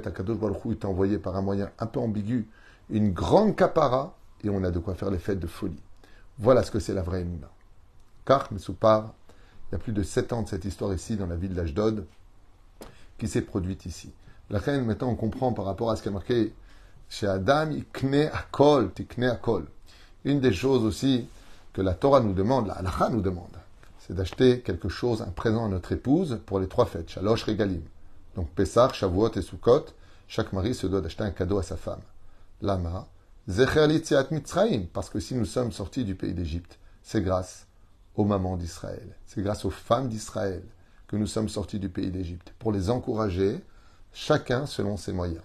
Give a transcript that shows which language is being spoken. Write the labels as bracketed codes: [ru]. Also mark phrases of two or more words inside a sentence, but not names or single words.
[he] הקדוש ברוך הוא, [fr] il t'a envoyé par un moyen un peu ambigu une grande capara et on a de quoi faire les fêtes de folie. Voilà ce que c'est la vraie Emouna. Car, Messoupar, il y a plus de 7 ans de cette histoire ici, dans la ville d'Ashdod, qui s'est produite ici. La reine, maintenant, on comprend par rapport à ce qui est marqué chez Adam, [he] יקנה הכל, תקנה הכל. [fr] Une des choses aussi que la Torah nous demande, la Halacha nous demande, c'est d'acheter quelque chose, un présent à notre épouse pour les 3 fêtes, [he] שלוש רגלים. [fr] Donc Pessah, Shavuot et Sukkot, chaque mari se doit d'acheter un cadeau à sa femme. [he] למה, זכר ליציאת מצרים, [fr] parce que si nous sommes sortis du pays d'Égypte, c'est grâce aux mamans d'Israël, c'est grâce aux femmes d'Israël que nous sommes sortis du pays d'Égypte, pour les encourager, chacun selon ses moyens.